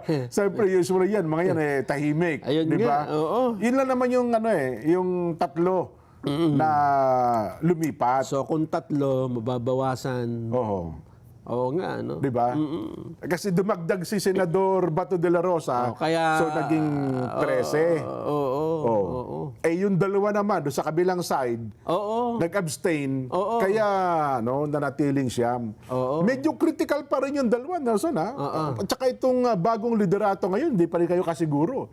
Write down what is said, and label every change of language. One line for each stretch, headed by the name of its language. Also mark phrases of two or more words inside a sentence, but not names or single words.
Filipino: Siyempre, usually yan, mga yan tahimik. Ayun di ba? nga, oo. Yun lang naman yung, yung tatlo na lumipat. So kung tatlo, mababawasan. Oo. Oo nga, no? Di ba? Kasi dumagdag si Senador Bato de la Rosa, Kaya, so naging 13. Oo. Eh yung dalawa naman, doon sa kabilang side, Oo. nag-abstain, Oo. kaya nanatiling siyam. Oo. Medyo critical pa rin yung dalawa, Nelson, ha? At saka itong bagong liderato ngayon, hindi pa rin kayo kasiguro.